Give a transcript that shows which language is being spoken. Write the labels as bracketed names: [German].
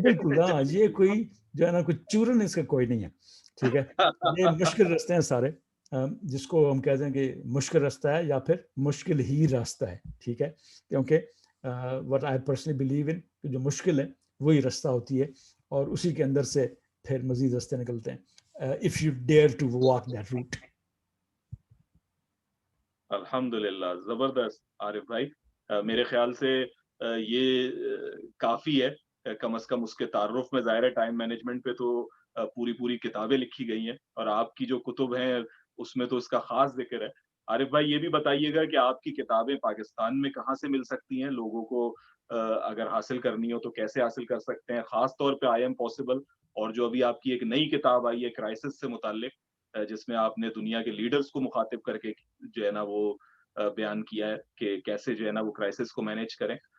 [Urdu] بالکل ہاں, یہ کوئی جو ہے نا کوئی چورن اس کا کوئی نہیں ہے, ٹھیک ہے. یہ مشکل راستے ہیں سارے, جس کو ہم کہتے ہیں کہ مشکل راستہ ہے یا پھر مشکل ہی راستہ ہے, ٹھیک ہے. کیونکہ [English] what I personally believe in [Urdu] کہ جو مشکل ہے وہی راستہ ہوتی ہے, اور اسی کے اندر سے پھر مزید راستے نکلتے ہیں. [English] if you dare to walk that route. [Urdu] الحمدللہ, زبردست عارف بھائی. میرے خیال سے یہ کافی ہے کم از کم اس کے تعارف میں. ظاہر ہے ٹائم مینجمنٹ پہ تو پوری کتابیں لکھی گئی ہیں, اور آپ کی جو کتب ہیں اس میں تو اس کا خاص ذکر ہے. عارف بھائی یہ بھی بتائیے گا کہ آپ کی کتابیں پاکستان میں کہاں سے مل سکتی ہیں, لوگوں کو اگر حاصل کرنی ہو تو کیسے حاصل کر سکتے ہیں, خاص طور پہ آئی ایم پاسبل, اور جو ابھی آپ کی ایک نئی کتاب آئی ہے کرائسس سے متعلق, جس میں آپ نے دنیا کے لیڈرز کو مخاطب کر کے جو ہے نا وہ بیان کیا ہے کہ کیسے جو ہے نا وہ کرائسس کو مینیج کریں.